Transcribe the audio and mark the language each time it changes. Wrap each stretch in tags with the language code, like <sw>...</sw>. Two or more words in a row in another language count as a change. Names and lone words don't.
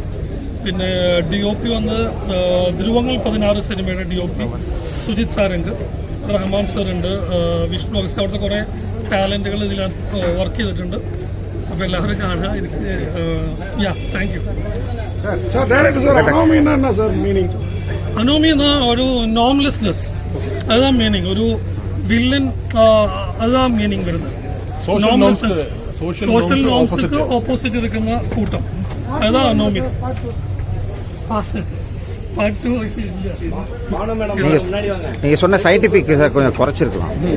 <ml>പിന്നെ DOP വന്ന് ധ്രുവങ്ങൾ 16 സിനിമയുടെ DOP സുജിത് സാരംഗ്, റഹ്മാൻ സാറുണ്ട്, വിഷ്ണു അഗസ്ത്യ. അവിടുത്തെ കുറേ ടാലൻറ്റുകൾ ഇതിനകത്ത് വർക്ക് ചെയ്തിട്ടുണ്ട്. അപ്പോൾ എല്ലാവരും കാണുക. എനിക്ക്</ml> <en>thank you.</en> <ml>അനോമി എന്ന ഒരു നോംലെസ്നെസ്,</ml> <ta>அதுதான் மீனிங். ஒரு வில்லன், அதுதான் மீனிங் வருது.</ta> <en>social norms</en> <ta>ஆப்போசிட் இருக்கிற கூட்டம், அதுதான் அனோமி. நீங்க சொன்ன சயின்டிபிக் கொஞ்சம் குறைச்சிருக்கலாம்.</ta>